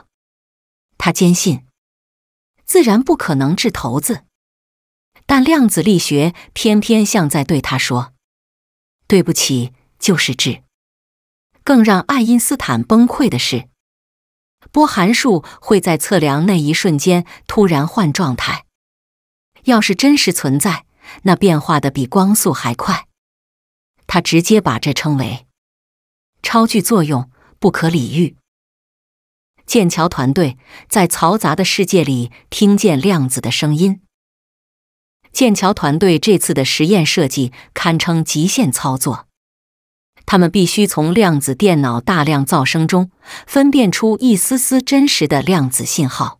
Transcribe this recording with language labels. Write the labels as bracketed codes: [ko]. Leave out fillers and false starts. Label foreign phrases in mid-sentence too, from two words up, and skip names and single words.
[zh] 他堅信，自然不可能掷骰子，但量子力學偏偏像在對他說：“對不起，就是掷。” 更讓愛因斯坦崩潰的是，波函數會在測量那一瞬間突然換狀態。要是真實存在，那變化的比光速還快。他直接把這稱為超距作用，不可理喻。劍橋團隊在嘈雜的世界裡聽見量子的聲音。劍橋團隊這次的實驗設計堪稱極限操作。他們必須從量子電腦大量噪聲中分辨出一絲絲真實的量子信號。